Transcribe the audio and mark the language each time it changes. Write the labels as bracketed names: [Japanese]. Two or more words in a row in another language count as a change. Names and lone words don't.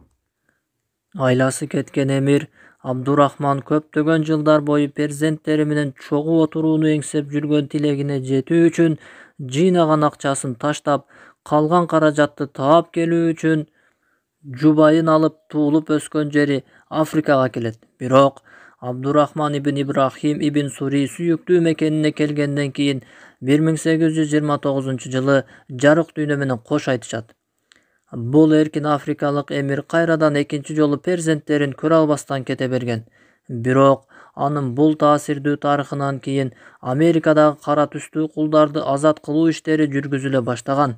[Kyrgyz] Айласы кеткен эмир Абдуррахман көптөгөн жылдар бою перзенттери менен чогуу отурууну эңсеп жүргөн тилегине жетүү үчүн жыйнаган акчасын таштап, калган каражатты таап келүү үчүн жубайын алып туулуп өскөн жери Африкага келет. Бирок Абдуррахман ибн Ибрахим ибн Сури сүйүктүү мекенине келгенден кийин 1829-жылы жарык dүйnө менен кош айтышат. Бул эркин африкалык эмир кайрадан экинчи жолу перзенттерин көрө албастан кете берген. Бирок анын бул таасирдүү тарыхынан кийин Америкадагы кара түстүү кулдарды азат кылуу иштери жүргүзүлө баштаган.